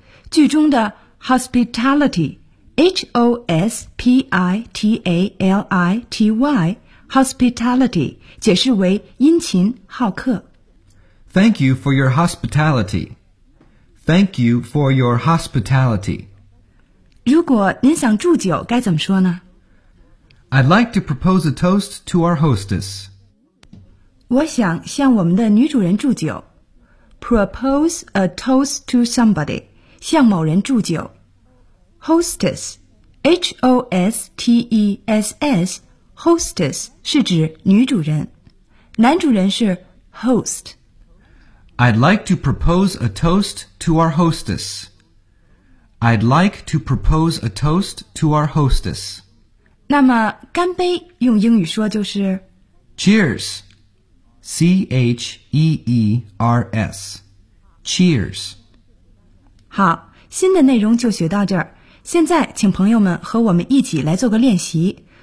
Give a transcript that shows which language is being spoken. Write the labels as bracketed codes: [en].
[zh] 句中的 hospitality, H-O-S-P-I-T-A-L-I-T-Y, hospitality, 解释为殷勤好客。 [en] Thank you for your hospitality. Thank you for your hospitality. [zh] 如果您想祝酒该怎么说呢？ [en] I'd like to propose a toast to our hostess. [zh] 我想向我们的女主人祝酒。 [en] Propose a toast to somebody, [zh] 向某人祝酒。 Hostess, H-O-S-T-E-S-S, hostess 是指女主人。男主人是 host。 [en] I'd like to propose a toast to our hostess. I'd like to propose a toast to our hostess. [zh] 那么干杯用英语说就是 [en] Cheers, C-H-E-E-R-S, Cheers. [zh] 好，新的内容就学到这儿。现在请朋友们和我们一起来做个练习。